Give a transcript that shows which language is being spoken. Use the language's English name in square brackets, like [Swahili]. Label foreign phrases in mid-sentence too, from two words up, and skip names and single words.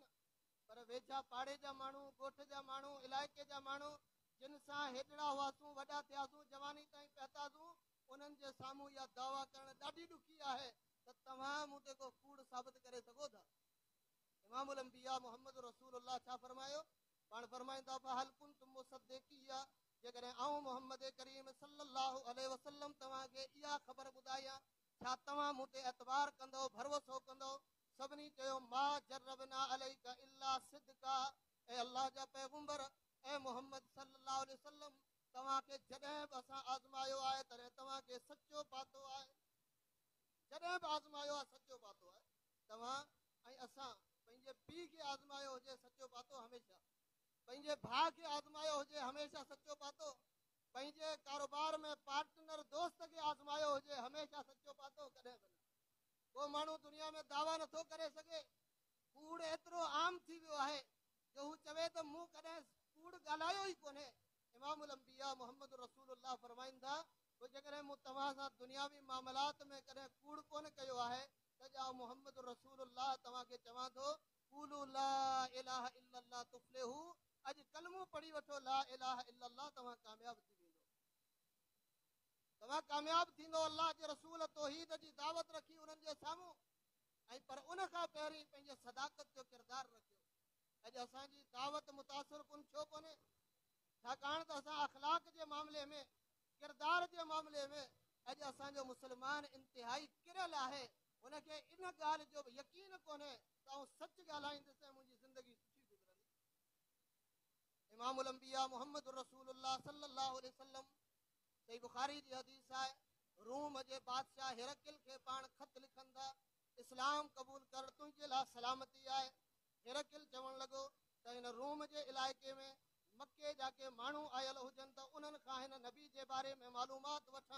[Sindhi] पर वेझा पाड़े जा माण्हू, ॻोठ जा माण्हू, इलाइक़े जा माण्हू जिन सां हेॾड़ा हुआसीं, वॾा थियासीं, जवानी ताईं पहुतासीं, उन्हनि जे साम्हूं इहा दावा करणु ॾाढी ॾुखी आहे त तव्हां मूं ते को कूड़ साबित करे सघो था। इमामुल अंबिया मुहम्मद रसूलुल्लाह छा फरमायो? पाण फरमाईंदा, [Arabic] فهل كنتم مصدقي, [Sindhi] जेकॾहिं आऊं मुहम्मद करीम [Arabic] صلى الله عليه وسلم [Sindhi] तव्हांखे इहा ख़बर ॿुधायां, छा तव्हां मूं ते एतबार कंदो, भरोसो कंदो? सभिनी चयो, [Arabic] ما جربنا عليك إلا صدقا, [Sindhi] ऐं अल्लाह जा पैगंबर, ऐं मुहम्मद [Arabic] صلى الله عليه وسلم, [Sindhi] तव्हांखे जॾहिं बि असां आज़मायो आहे तॾहिं तव्हांखे सचो पातो आहे। जॾहिं बि आज़मायो आहे सचो पातो आहे। तव्हां ऐं असां पंहिंजे पीउ खे आज़मायो हुजे सचो पातो हमेशह, पंहिंजे भाउ खे आज़मायो हुजे हमेशह सचो पातो, पंहिंजे कारोबार में पार्टनर दोस्त खे आज़मायो हुजे हमेशह सचो पातो, कॾहिं बि न। को माण्हू दुनिया में दावा नथो करे सघे, कूड़ एतिरो आम थी वियो आहे जो हू चवे त मूं कॾहिं कूड़ ॻाल्हायो ई कोन्हे। इमामुल अंबिया मुहम्मद रसूलुल्लाह फरमाईंदा, पोइ जेकॾहिं मूं तव्हां सां दुनियावी मामलात में कॾहिं कूड़ कोन कयो आहे त ॼा मुहम्मद रसूलुल्लाह तव्हांखे चवां थो, [Arabic] قولوا لا إله إلا الله تفلحوا, [Sindhi] अॼु कलमो पढ़ी वठो [Arabic] لا إله إلا الله, [Sindhi] तव्हां कामयाब थी वेंदो, तव्हां कामयाब थींदो। अल्लाह जे रसूल तौहीद जी दावत रखी उन्हनि जे साम्हूं, ऐं पर उन खां पहिरीं पंहिंजे सदाकत जो किरदारु रखियो। अॼु असांजी दावत मुतासिर कुन छो कोन्हे? छाकाणि त असां अख़लाक जे मामले में, किरदार जे मामले में अॼु असांजो मुस्लमान इंतिहाई किरियल आहे। हुनखे इन ॻाल्हि जो बि यकीन कोन्हे त आउं सच ॻाल्हाईंदुसि ऐं मुंहिंजी ज़िंदगी सुठी गुज़रंदी। इमामुल अंबिया मुहम्मद रसूलुल्लाह [Arabic] صلى الله عليه وسلم, [Sindhi] सही बुखारी जी हदीस आहे, रूम जे बादशाह हिरकिल खे पाण ख़त लिखनि था, इस्लाम क़बूल कर, तुंहिंजे लाइ सलामती आहे। हिरकिल चवणु लॻो त हिन रूम जे इलाइक़े में मके जा के माण्हू आयल हुजनि त उन्हनि खां हिन नबी जे बारे में मालूमात वठां।